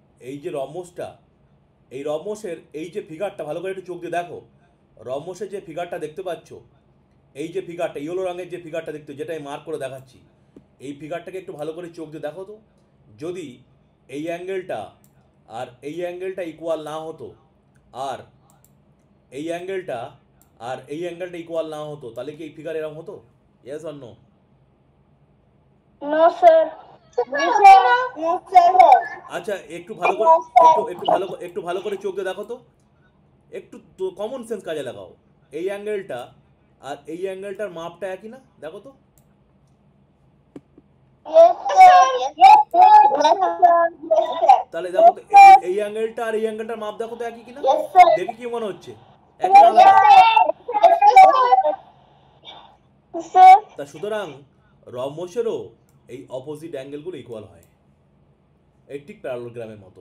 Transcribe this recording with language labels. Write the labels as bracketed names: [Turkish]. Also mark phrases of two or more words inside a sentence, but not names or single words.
[Bangla] এই এই যে রম্বসটা, এই রম্বসের এই যে ফিগারটা ভালো করে একটু চোখ দিয়ে দেখো, রম্বসের যে ফিগারটা দেখতে পাচ্ছ, এই যে ফিগারটা ইয়েলো রঙের যে ফিগারটা দেখতে, যেটা আমি মার্ক করে দেখাচ্ছি, এই ফিগারটাকে একটু ভালো করে চোখ দিয়ে দেখো তো। যদি এই অ্যাঙ্গেলটা আর এই অ্যাঙ্গেলটা ইকুয়াল না হতো, আর এই অ্যাঙ্গেলটা আর এই অ্যাঙ্গেলটা ইকুয়াল না হতো, তাহলে কি এই ফিগার এরকম হতো? [English] Yes or no? No, sir. No, sir. [Bangla] আচ্ছা একটু ভালো করে একটু ভালো করে চোখ দিয়ে দেখো তো, একটু [English] common sense [Bangla] কাজে লাগাও। এই অ্যাঙ্গেলটা আর এই অ্যাঙ্গেলটার মাপটা একই না? দেখো তো। [English] Yes, sir. Yes, sir. Yes, sir. [Bangla] তাহলে দেখো তো, এই অ্যাঙ্গেলটা আর এই অ্যাঙ্গেলটার মাপ দেখো তো একই কিনা? [English] Yes, sir. [Bangla] দেখে কি মনে হচ্ছে? একই না আলাদা? [English] Yes, sir. [Bangla] তা সুতরাং রম্বসেরও এই অপোজিট অ্যাঙ্গেলগুলো ইকুয়াল হয়, এই ঠিক প্যারালোগ্রামের মতো।